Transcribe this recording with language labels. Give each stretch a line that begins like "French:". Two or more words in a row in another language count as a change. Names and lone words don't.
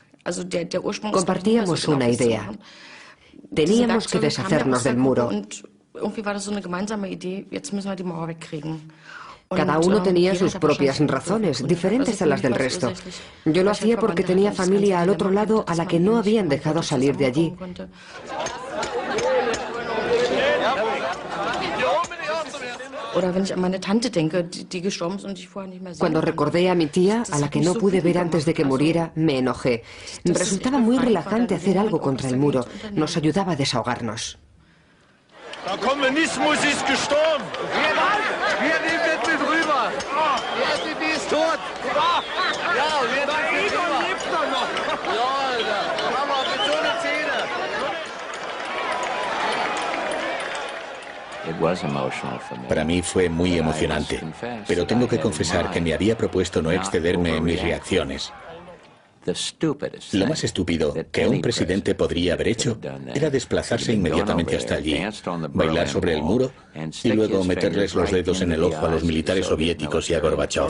German: Also der Ursprung.
Spanish: Compartíamos una idea. Teníamos que deshacernos del muro. Cada uno tenía sus propias razones, diferentes a las del resto. Yo lo hacía porque tenía familia al otro lado a la que no habían dejado salir de allí. Cuando recordé a mi tía, a la que no pude ver antes de que muriera, me enojé. Resultaba muy relajante hacer algo contra el muro. Nos ayudaba a desahogarnos.
German: Der Kommunismus ist gestorben. Wir nehmen mit rüber. Die ist tot. Ja, wir nehmen mit rüber. Lebt doch noch. Ja, Alter. Mama, mit so einer Zähne.
Spanish: Para mí fue muy emocionante, pero tengo que confesar que me había propuesto no excederme en mis reacciones. Lo más estúpido que un presidente podría haber hecho era desplazarse inmediatamente hasta allí, bailar sobre el muro y luego meterles los dedos en el ojo a los militares soviéticos y a Gorbachov.